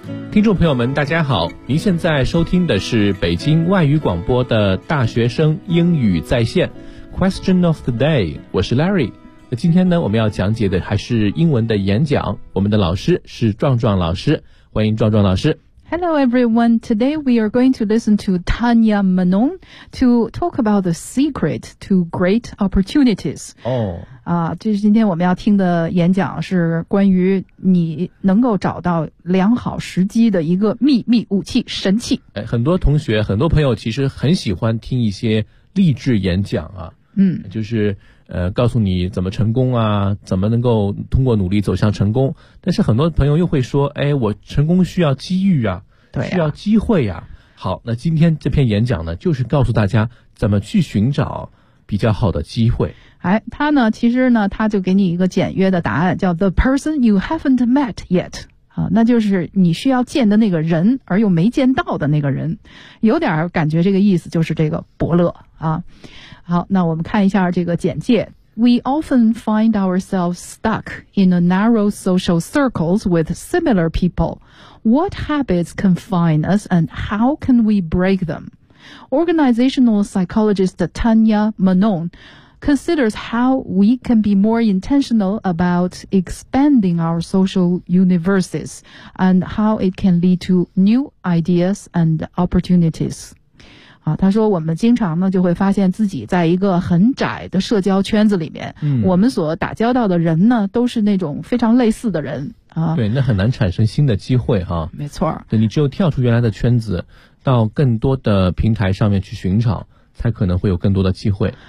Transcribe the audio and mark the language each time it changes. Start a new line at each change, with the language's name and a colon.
Chinese: 听众朋友们大家好，您现在收听的是北京外语广播的大学生英语在线
English: Question of the day，
Chinese: 我是 Larry。今天呢，我们要讲解的还是英文的演讲，我们的老师是壮壮老师，欢迎壮壮老师。
English: Hello everyone, today we are going to listen to Tanya Manon to talk about the secret to great opportunities.
Chinese: 就是今天我们要听的演讲是关于你能够找到良好时机的一个秘密武器神器。很多同学很多朋友其实很喜欢听一些励志演讲啊，就是告诉你怎么成功啊，怎么能够通过努力走向成功。但是很多朋友又会说，哎，我成功需要机遇啊，对啊，需要机会啊。好，那今天这篇演讲呢，就是告诉大家怎么去寻找比较好的机会。哎，他呢，其实呢，他就给你一个简约的答案，叫
English: the person you haven't met yet。
Chinese: 那就是你需要见的那个人，而又没见到的那个人，有点感觉这个意思，就是这个伯乐啊。好，那我们看一下这个简介。
English: We often find ourselves stuck in a narrow social circles with similar people. What habits confine us, and how can we break them? Organizational psychologist Tanya Manon considers how we can be more intentional about expanding our social universes and how it can lead to new ideas and opportunities.
Chinese: 他说我们经常呢就会发现自己在一个很窄的社交圈子里面，我们所打交道的人呢都是那种非常类似的人啊。对，那很难产生新的机会哈。没错。对，你只有跳出原来的圈子，到更多的平台上面去寻找，才可能会有更多的机会。